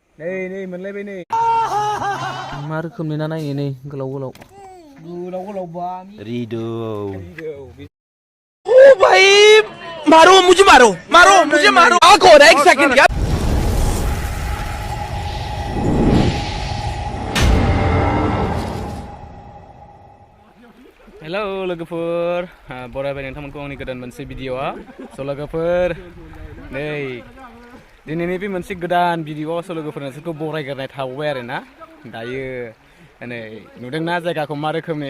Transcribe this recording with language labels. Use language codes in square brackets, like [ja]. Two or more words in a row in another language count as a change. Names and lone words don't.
[brx] Nei मोनलायबाय नै मा रोखोमनि ना नायनो नै गोलाव Bami Rido [hi] ओ भाई मारो मुझे मारो आंख हो रहा है 1 सेकंड यार [brx] Hello लोगोफोर बरायबाय नोंथांमोनखौ आंनि गोदान मोनसे भिडिअआ स' लोगोफोर नै दिनैनि बे मोनसे गोदान भिडिअआव स' लोगोफोर नोंसोरखौ बरायग्रोनाय थाबावबाय आरो ना दायो नै नुदोंना जायगाखौ मा रोखोमनि